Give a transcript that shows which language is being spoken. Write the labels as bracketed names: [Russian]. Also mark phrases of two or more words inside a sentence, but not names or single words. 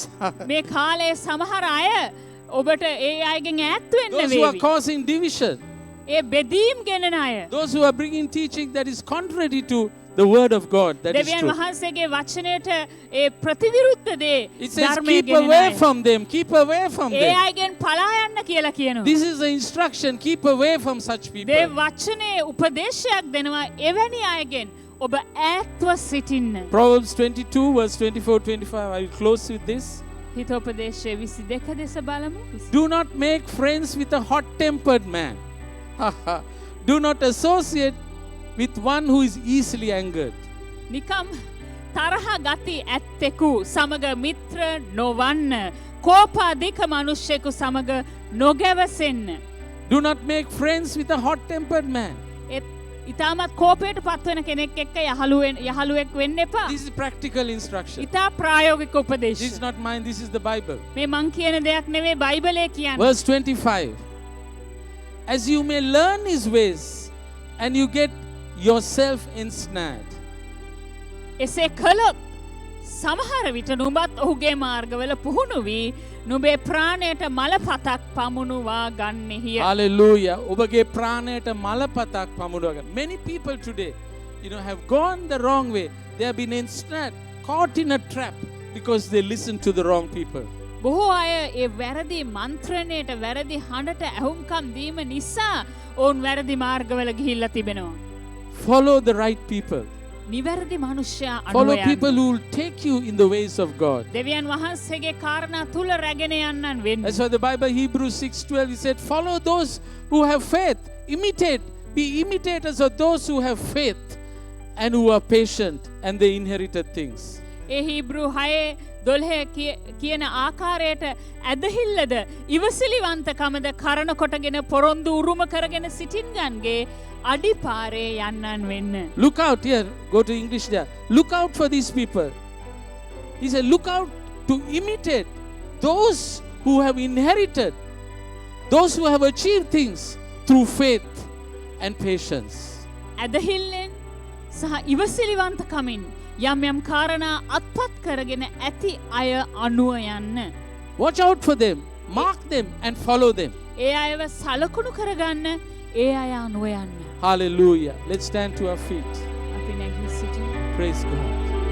[Sinhala] මේ කාලේ සමහර අය ඔබට ඒ අයගෙන් ඈත් වෙන්න [English] Those who are [Sinhala] වේවි. [English] causing division. [Sinhala] ඒ බෙදීම් ගෙනන අය. [English] Those who are bringing teaching that is contrary to the word of God. That is [Sinhala] දෙවියන් [English] true. [Sinhala] වහන්සේගේ වචනයට ඒ ප්‍රතිවිරුද්ධ දේ [English] It says [Sinhala] ධර්මයේ [English] keep [Sinhala] ගෙනන [English] away [Sinhala] අය. [English] from them. Keep away from [Sinhala] ඒ [English] them. [Sinhala] අයගෙන් පලා යන්න කියලා කියනවා. [English] This is the instruction. Keep away from such [Sinhala] දේ [English] people. [Sinhala] වචනේ උපදේශයක් දෙනවා එවැනි අයගෙන් ඔබ ඈත්ව සිටින්න. [English] Proverbs 22 verse 24-25. I will close with this. [Sinhala] හිතෝපදේශය 22 දෙස බලමු. [English] Do not make friends with a hot-tempered man. Do not associate with one who is easily angered. [Sinhala] නිකම් තරහ ගති ඇත්තෙකු සමග මිත්‍ර නොවන්න. කෝපාධික මනුෂ්‍යයෙකු සමග නොගැවසෙන්න. [English] Do not make friends with a hot-tempered man. [Sinhala] ඉතාමත් කෝපයට පත්වන කෙනෙක් එක්ක යහළුවෙක් වෙන්න එපා. [English] This is practical instruction. [Sinhala] ඉතා ප්‍රායෝගික [English] This [Sinhala] උපදේශ. [English] is not mine. This is the Bible. [Sinhala] මේ මං කියන දෙයක් නෙවෙයි බයිබලයේ කියන්නේ. [English] Verse 25. As you may learn his ways and you get yourself ensnared. [Sinhala] එසේ කළොත් සමහර විට නුඹත් ඔහුගේ මාර්ගවල පුහුණු වී නුඹේ ප්‍රාණයට මලපතක් පමුණුවා ගන්නෙහිය. Hallelujah. ඔබගේ ප්‍රාණයට මලපතක් පමුණුවාග. [English] Many people today, have gone the wrong way. They have been ensnared, caught in a trap because they listen to the wrong people. [Sinhala] බොහෝ අය ඒ වැරදි මන්ත්‍රණයට වැරදි හඬට ඇහුම්කම් දීම නිසා ඔවුන් වැරදි මාර්ගවල ගිහිල්ලා තිබෙනවා. [English] Follow the right people. [Sinhala] නිවැරදි මනුෂ්‍යයා [English] Follow [Sinhala] අනුව [English] people [Sinhala] යන්න. [English] who will take you in the ways of God. [Sinhala] දෙවියන් වහන්සේගේ කාරණා තුල රැගෙන යන්නන් වෙන්න. [English] That's why the Bible, Hebrews 6:12, he said, follow those who have faith. Be imitators of those who have faith and who are patient and they inherited things. ඒ හීබ්‍රු 6:12 කියන ආකාරයට ඇදහිල්ලද ඉවසිලිවන්තකමද කරන කොටගෙන පොරොන්දු උරුම කරගෙන සිටින්ගන්ගේ අඩිපාරේ යන්නන් වෙන්න. Look out here. Go to English there. Look out for these people. He said, look out to imitate those who have inherited, those who have achieved things through faith and patience. [Sinhala] ඇදහිල්ලෙන් සහ ඉවසිලිවන්තකමින් යම් කාරණා අත්පත් කරගෙන ඇති අය අනුව යන්න. [English] Watch out for them. Mark them and follow them. [Sinhala] ඒ අයව සලකුණු කරගන්න ඒ අය අනුව යන්න. [English] Hallelujah. Let's stand to our feet. [Sinhala] අපි නැගී සිටිමු. [English] Praise God.